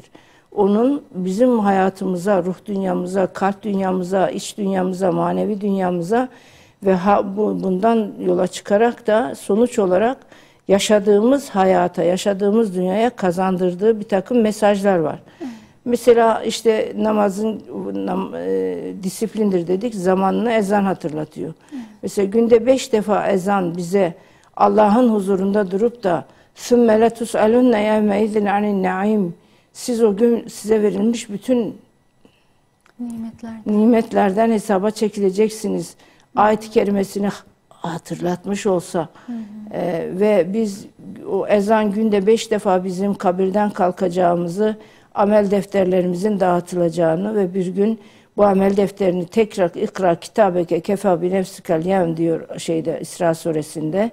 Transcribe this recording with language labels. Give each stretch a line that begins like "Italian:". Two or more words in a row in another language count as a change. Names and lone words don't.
Turkish: Onun bizim hayatımıza, ruh dünyamıza, kalp dünyamıza, iç dünyamıza, manevi dünyamıza ve bundan yola çıkarak da sonuç olarak yaşadığımız hayata, yaşadığımız dünyaya kazandırdığı bir takım mesajlar var. Mesela işte namazın disiplindir dedik, zamanını ezan hatırlatıyor. Mesela günde 5 defa ezan bize Allah'ın huzurunda durup da
Arabic: ثُمَّ لَتُسْأَلُنَّ يَوْمَ اِذٍ عَنِ النَّعِيمِ
Turkish: siz o gün size verilmiş bütün nimetlerden hesaba çekileceksiniz. Ayet-i kerimesini hatırlatmış olsa ve biz o ezan günde 5 defa bizim kabirden kalkacağımızı, amel defterlerimizin dağıtılacağını ve bir gün bu amel defterini tekrar
Arabic: اقرأ كتابك كفى بنفسك اليوم
Turkish: diyor İsra suresinde.